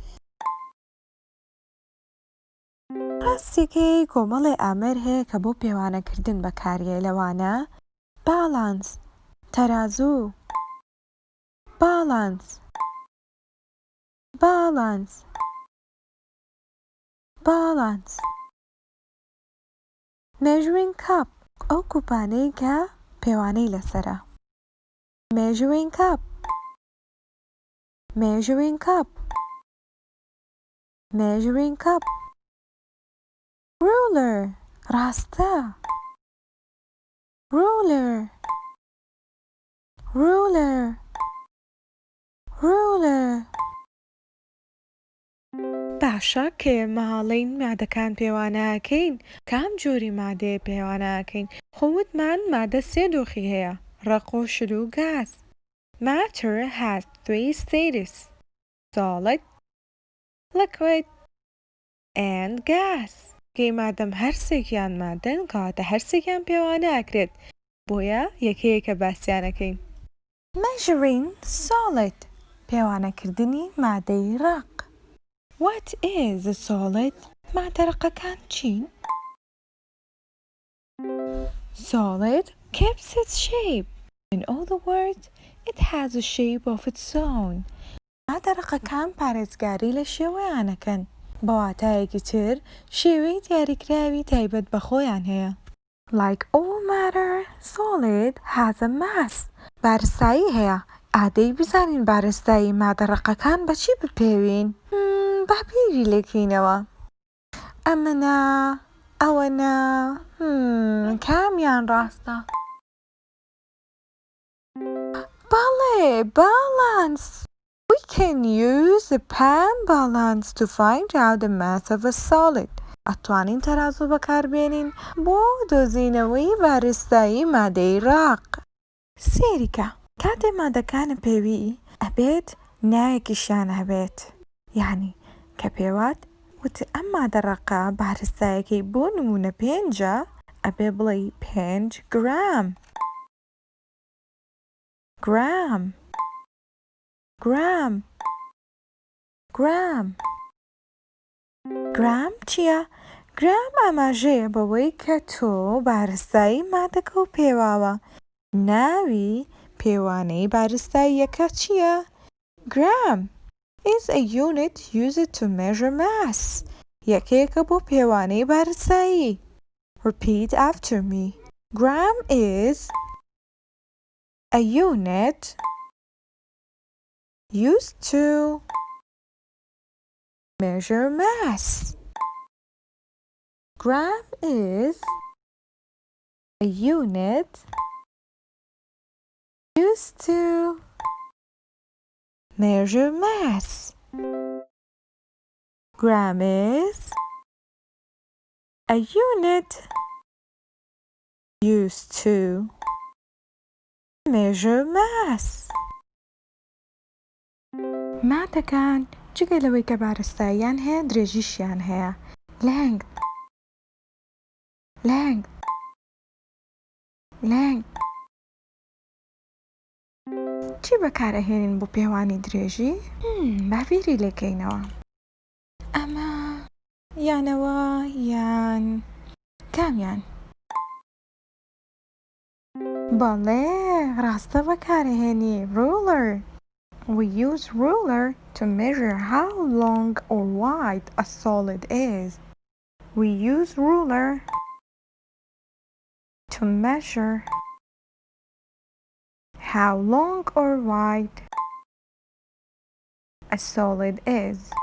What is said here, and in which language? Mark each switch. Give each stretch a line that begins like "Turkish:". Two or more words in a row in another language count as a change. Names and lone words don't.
Central Kurdish: ڕاستیەکەی کۆمەڵێ ئامەر هەیە کە بۆ پێوانەکردن بەکارهێ لەوانە بالانس، تەرازوو، بالانس، بالانس، بالانس.
English: measuring cup
Central Kurdish: ئەو کوپانەی کە پێوانەی لەسەرە.
English: measuring cup، measuring cup، measuring cup. ruler ڕاستە. ruler، ruler، ruler.
Central Kurdish: باشە کە ئێمە هەڵەین مادەکان پێوانەکەین. کام جۆری مادەیە پێوانەکەین؟ خۆوتمان مادە سێ دۆخی هەیە: ڕەق و شل و گاز.
English: Matter has three states: solid, liquid, and gas.
Central Kurdish: گەی مادەم هەرسێکیان مادەن، کەواتە هەرسێکیان پێوانە ئەکرێت. بۆیە یەکەیەکە باسییانەکەین.
English: measuring solid
Central Kurdish: پێوانەکردنی مادەی ڕەق.
English: What is a solid؟
Central Kurdish: مادە ڕەقەکان چین؟
English: Solid keeps its shape. In other words, it has a shape of its own.
Central Kurdish: مادە ڕەقەکان پارێزگاری لە شێوەیانەکەن. بە واتایەکی تر شێوەی دیاریکراوی تایبەت بە خۆیان هەیە.
English: Like all matter, solid has a mass.
Central Kurdish: بارستایی هەیە. ئادەی بزانین بارستایی مادە ڕەقەکان بە چی بپێوین؟ با بیری لێکەینەوە. ئەمەنا، ئەوەنا، کامیان ڕاستە؟ بەڵێ، بالانس.
English: We can use the pan balance to find out the mass of a solid.
Central Kurdish: ئەتوانین تەرازوو بەکاربێنین بۆ دۆزینەوەی بارستایی مادەی ڕەق. سێریکە کاتێ مادەکانە پێوی ئەبێت ناوێکیشیان هەبێت. یعنی کە پێوات وتە ئەم مادە ڕەقە بارستایەکەی بۆ نمونە 5، ئەبێ بڵێ 5 گرام. گرام، گرام، گرام. گرام چییە؟ گرام ئاماژەیە بەوەی کە تۆ بارستایی مادەکە و پێواوە. ناوی پێوانەی بارستاییەکە چییە؟
English: gram is a unit used to measure mass.
Central Kurdish: یەکەیەکە بۆ پێوانەی بارستایی.
English: Repeat after me. Gram is a unit used to measure mass. Gram is a unit used to measure mass. Gram is a unit used to measure mass.
Central Kurdish: مادەکان جگە لەوەی کە بارستاییان هەیە درێژیشیان هەیە.
English: length، length، length.
Central Kurdish: چی بەکارەهێنین بۆ پێوانی درێژی؟ باویری لێکەینەوە. ئەمە یانەوە یان کامیان؟ بەڵێ ڕاستە بەکارەهێنی ruler.
English: We use ruler to measure how long or wide a solid is. We use ruler to measure how long or wide a solid is.